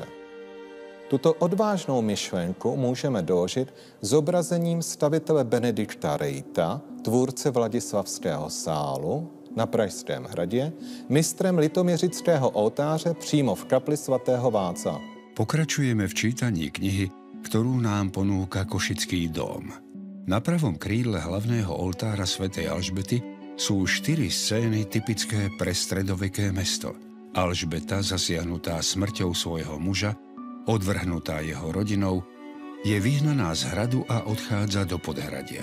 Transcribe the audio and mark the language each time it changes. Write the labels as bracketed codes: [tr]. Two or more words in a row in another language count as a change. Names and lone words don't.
[cs] Tuto odvážnou myšlenku můžeme doložit zobrazením stavitele Benedikta Rejta, tvůrce Vladislavského sálu na Pražském hradě, mistrem litoměřického oltáře přímo v kapli svatého Václava. [sk] Pokračujeme v čítaní knihy, ktorú nám ponúka Košický dóm. Na pravom krídle hlavného oltára svätej Alžbety sú 4 scény typické pre stredoveké mesto. Alžbeta, zasiahnutá smrťou svojho muža, odvrhnutá jeho rodinou, je vyhnaná z hradu a odchádza do podhradia.